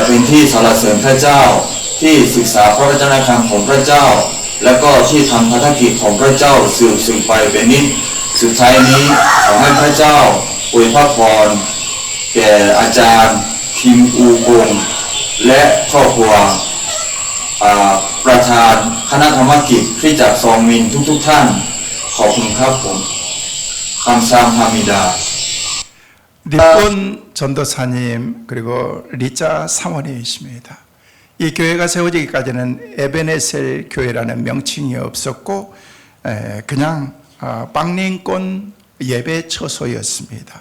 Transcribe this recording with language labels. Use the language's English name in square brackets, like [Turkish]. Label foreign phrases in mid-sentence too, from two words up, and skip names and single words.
[Thai] เป็นที่สรรเสริญพระเจ้าที่ศึกษาพระวจนะคำของพระเจ้าและก็ที่ทำภารกิจของพระเจ้าสืบไปเป็นนิจสุดท้ายนี้ขอให้พระเจ้าอวยพระพรแก่อาจารย์คิมอูกงและครอบครัวประธานคณะธรรมกิจคริสตจักรซองมินทุกท่านขอบคุณครับผม 감사합니다. [Korean] 니폰 전도사님 그리고 리자 사모님이십니다. 이 교회가 세워지기까지는 에베네셀 교회라는 명칭이 없었고 그냥 빵링권 예배처소였습니다.